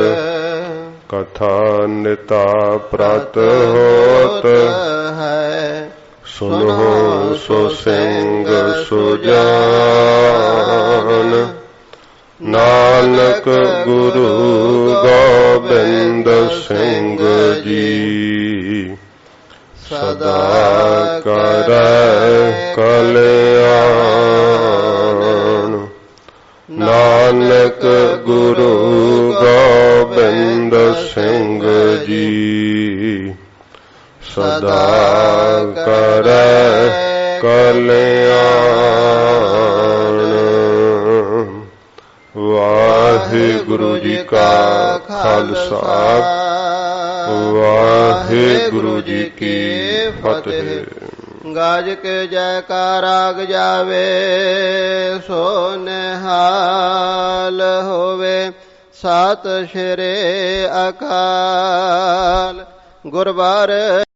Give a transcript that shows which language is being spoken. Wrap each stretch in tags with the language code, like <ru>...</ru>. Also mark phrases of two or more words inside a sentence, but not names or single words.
<pa>ਕਥਾ ਨਿਤਾ ਪ੍ਰਤ ਹੋਤ ਹੈ, ਸੁਨੋ ਸੋ ਸਿੰਘ ਸੁਜਾਨ, ਨਾਨਕ ਗੁਰੂ ਗੋਬਿੰਦ ਸਿੰਘ ਜੀ, ਸਦਾ ਕਰੈ ਕਲ੍ਯਾਣ। ਨਾਨਕ ਗੁਰੂ ਗੋਬਿੰਦ ਸਿੰਘ ਜੀ, ਸਦਾ ਕਰੈ ਕਲ੍ਯਾਣ। ਵਾਹਿਗੁਰੁ ਜੀ ਕਾ ਖਾਲਸਾ, ਵਾਹਿਗੁਰੁ ਜੀ ਕੀ ਫਤੇਹ। ਗਾਜ ਕੇ ਜਯਕਾਰਾਗ ਜਾਵੇ, ਸੋ ਨਿਹਾਲ ਹੋਵੇ, ਸਾਤ ਸ਼੍ਰੀ ਅਕਾਲ। गुरबार</pa>